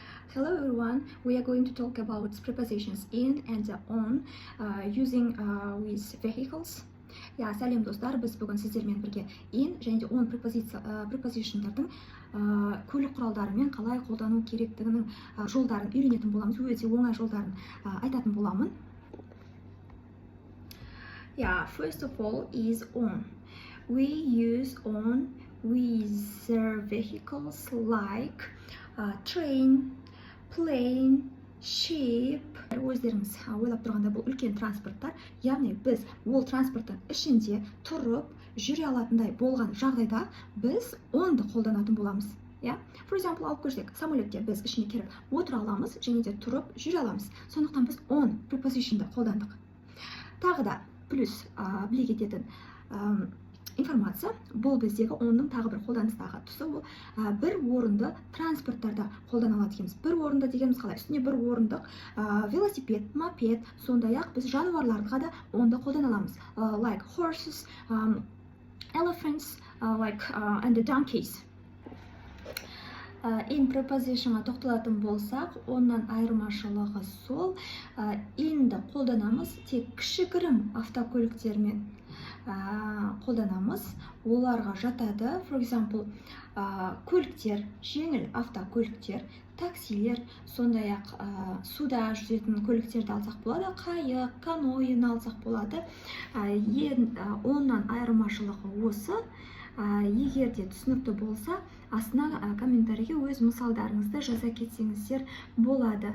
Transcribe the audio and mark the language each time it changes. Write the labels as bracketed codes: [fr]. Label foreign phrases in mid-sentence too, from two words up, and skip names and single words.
[en] Hello everyone, we are going to talk about prepositions in and on using with vehicles. [kk] Сәлем достар, біз бүгін сіздермен бірге in және де on prepositionдардың көлік құралдарымен қалай қолдану керектігінің жолдарын үйренетін боламыз, өте оңай жолдарын айтатын боламын. [en] First of all is on. We use on with vehicles like train, plane, ship. [kk] Өздеріңіз ойлап тұрғанда бұл үлкен транспорттар, яғни біз ол транспорттың ішінде тұрып жүре алатындай болған жағдайда біз onды қолданатын боламыз. [en] For example, [kk] алып көрсек, самолетте біз ішіне кіріп отыра аламыз және де тұрып жүре аламыз. Сондықтан біз on prepositionды қолдандық. Тағы да плюс біле кететін информация, бұл біздегі онның тағы бір қолданыстағы тұсы, ол бір орынды транспорттарда қолданылады екенбіз. Бір орынды дегеніміз қалай? Үстіне бір орындық велосипед, мопед, сондай-ақ біз жануарларға да онды қолданаламыз. [en] Like horses, elephants, and the donkeys. [kk] In prepositionға тоқталатын болсақ, оннан айырмашылығы сол, inді қолданамыз тек кішігірім автокөліктермен қолданамыз. Оларға жатады, [en] for example, [kk] көліктер, жеңіл автокөліктер, таксилер, сондай-ақ суда жүзетін көліктерді алсақ болады, қайық, каноэ алсақ болады. Оннан айырмашылығы осы. Егер де түсінікті болса, астына комментарийге өз мысалдарыңызды жаза кетсеңіздер болады.